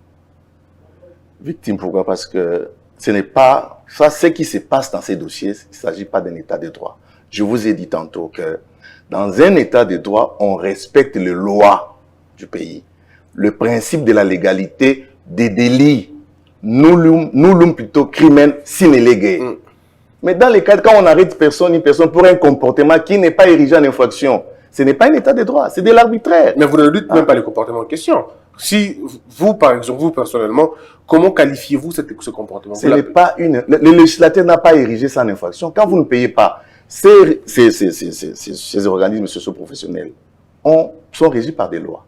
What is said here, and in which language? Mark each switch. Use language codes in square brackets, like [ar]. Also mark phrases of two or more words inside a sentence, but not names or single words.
[fr] Victime, pourquoi? Parce que ce n'est pas... Ça, ce qui se passe dans ces dossiers, il ne s'agit pas d'un état de droit. Je vous ai dit tantôt que dans un état de droit, on respecte les lois du pays. Le principe de la légalité des délits. [la] Nullum plutôt crimen sine lege. [fr] Mais dans les cas, quand on arrête une personne pour un comportement qui n'est pas érigé en infraction, ce n'est pas un état de droit, c'est de l'arbitraire. Mais vous ne dites même pas le comportement en question. Si vous, par exemple, vous personnellement, comment qualifiez-vous ce comportement? Ce n'est pas le législateur n'a pas érigé ça en infraction. Quand vous ne payez pas, ces organismes socio-professionnels sont régis par des lois.